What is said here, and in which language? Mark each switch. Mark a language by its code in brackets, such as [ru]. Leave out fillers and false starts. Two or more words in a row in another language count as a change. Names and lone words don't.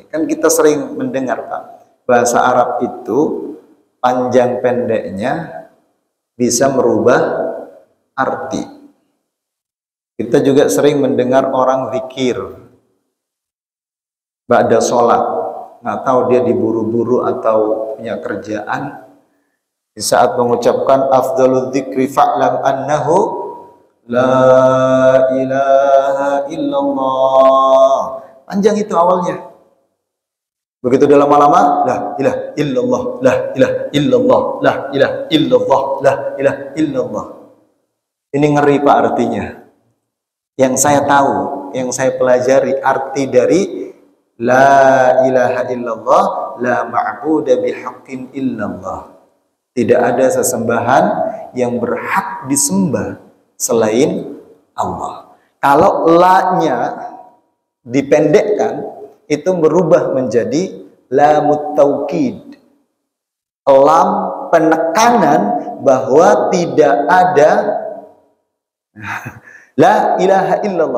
[id] Kan kita sering mendengar, Pak, bahasa Arab itu panjang pendeknya bisa merubah arti. Kita juga sering mendengar orang zikir ba'da sholat, nggak tahu dia diburu-buru atau punya kerjaan. Di saat mengucapkan [ar] أفضل الذكر فاعلم أنه لا إله إلا الله. [id] Panjang itu awalnya. Begitu udah lama-lama, [ar] لا إله إلا الله لا إله إلا الله لا إله إلا الله لا إله إلا الله. [id] Ini ngeri, Pak, artinya. Yang saya tahu, yang saya pelajari arti dari [ar] لا إله إلا الله لا معبود بحق إلا الله. [id] Tidak ada sesembahan yang berhak disembah selain Allah. Kalau la-nya dipendekkan, itu berubah menjadi [ar] لام التوكيد. [id] Lam penekanan bahwa tidak ada [ar] لا إله إلا الله.